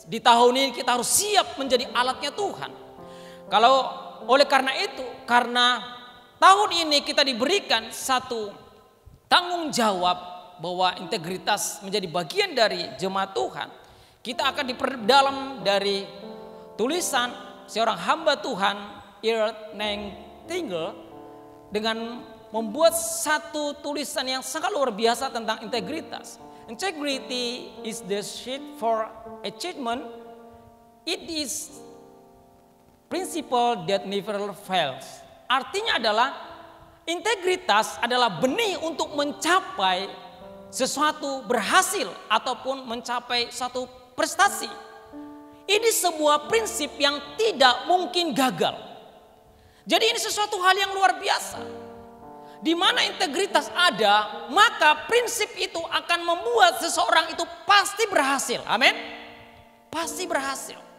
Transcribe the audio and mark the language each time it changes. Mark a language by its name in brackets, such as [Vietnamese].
[Indonesian] Di tahun ini kita harus siap menjadi alatnya Tuhan. Kalau oleh karena itu, karena tahun ini kita diberikan satu tanggung jawab bahwa integritas menjadi bagian dari jemaat Tuhan, kita akan diperdalam dari tulisan seorang hamba Tuhan Neng Tingle dengan membuat satu tulisan yang sangat luar biasa tentang integritas. [English] Integrity is the seed for achievement. It is principle that never fails. [Indonesian] Artinya adalah integritas adalah benih untuk mencapai sesuatu berhasil ataupun mencapai satu prestasi. Ini sebuah prinsip yang tidak mungkin gagal. Jadi ini sesuatu hal yang luar biasa. Di mana integritas ada, maka prinsip itu akan membuat seseorang itu pasti berhasil. Amin. Pasti berhasil.